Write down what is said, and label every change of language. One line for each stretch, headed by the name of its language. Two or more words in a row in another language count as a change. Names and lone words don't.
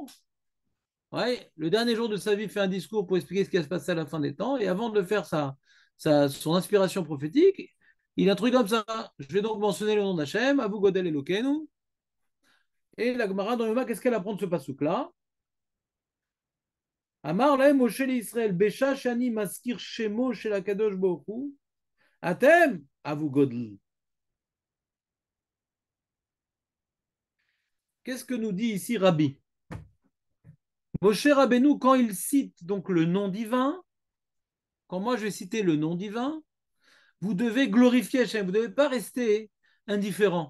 French: Ouais, le dernier jour de sa vie, il fait un discours pour expliquer ce qui va se passer à la fin des temps. Et avant de faire son inspiration prophétique, il a un truc comme ça. Je vais donc mentionner le nom d'Hachem,
Hebrew: הבו גודל לאלוקינו.
French: Et la Gemara dans Yoma, qu'est-ce qu'elle apprend de ce passouk-là?
Hebrew: אמר להם משה לישראל, בשעה שאני מזכיר שמו של הקדוש ברוך הוא, אתם הבו גודל.
French: Qu'est-ce que nous dit ici Rabbi? Moshe Rabbeinu, quand il cite donc le nom divin, quand moi je vais citer le nom divin, vous devez glorifier Hachem, vous ne devez pas rester indifférent.